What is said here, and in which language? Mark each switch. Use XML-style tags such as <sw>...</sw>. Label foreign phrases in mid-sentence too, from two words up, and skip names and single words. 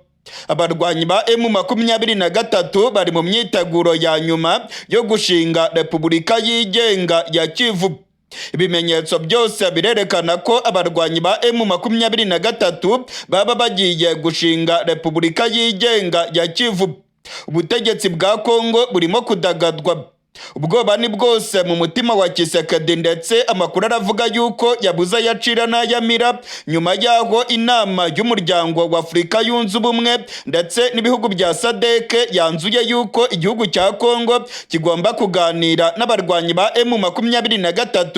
<rw>Abarwanyi ba M23 bari mu myiteguro ya nyuma yo gushinga Repubulika yigenga ya Kivu. Ibimenyetso byose birerekana ko abarwanyi ba M23 baba bagiye gushinga Repubulika yigenga ya Kivu. Ubutegetsi bwa Congo burimo kudagadwa. Ubwoba ni bwose mu mutima wa Kisekedi, ndetse amakuru aravuga yuko yabuze yacira n'ayamira nyuma yaho inama y'umuryango wa Afurika yunze ubumwe ndetse n'ibihugu bya FARDC yanzuye yuko igihugu cya Congo kigomba kuganira n'abarwanyi ba M23.</rw>